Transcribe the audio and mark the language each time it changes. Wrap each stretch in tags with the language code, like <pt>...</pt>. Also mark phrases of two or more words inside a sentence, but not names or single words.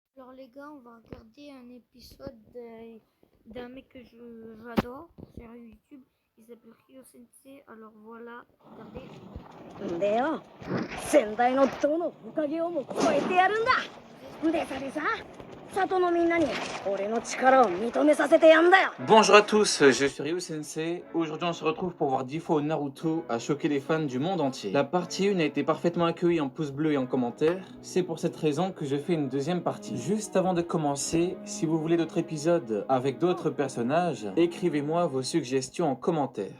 <fr>Alors les gars, on va regarder un épisode d'un mec que j'adore sur YouTube. Il s'appelle Ryo Sensei. Alors voilà, regardez.</fr> <ja>でよ、先代のどのおかげをも超えてやるんだ。でさでさ、里のみんなに俺の力を認めさせてやんだよ。</ja> <fr>Bonjour à tous, je suis Ryo Sensei. Aujourd'hui, on se retrouve pour voir 10 fois où Naruto a choqué les fans du monde entier. La partie 1 a été parfaitement accueillie en pouce bleu et en commentaire. C'est pour cette raison que je fais une deuxième partie. Juste avant de commencer, si vous voulez d'autres épisodes avec d'autres personnages, écrivez-moi vos suggestions en commentaire.</fr>